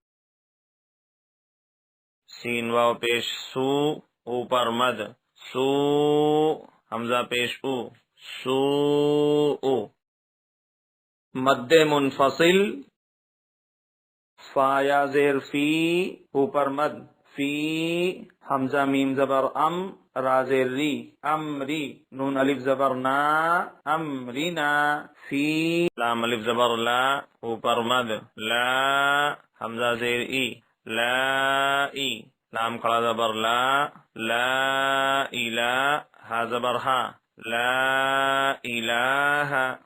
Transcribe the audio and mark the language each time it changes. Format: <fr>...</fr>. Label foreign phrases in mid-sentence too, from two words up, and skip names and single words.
<ur>سین واو پیش سو اوپر مد، سو حمزہ پیش او، سو او. مد منفصل، فا یا زیر فی اوپر مد، فی حمزہ میم زبر ام، را زیر ری، امری نون الف زبر نا، امرینا. فی لام الف زبر لا اوپر مد، لا حمزہ زیر ای، لا ای لام کھڑا زبر لا، لا الہ ہا زبر ہا، لا الہ.</ur>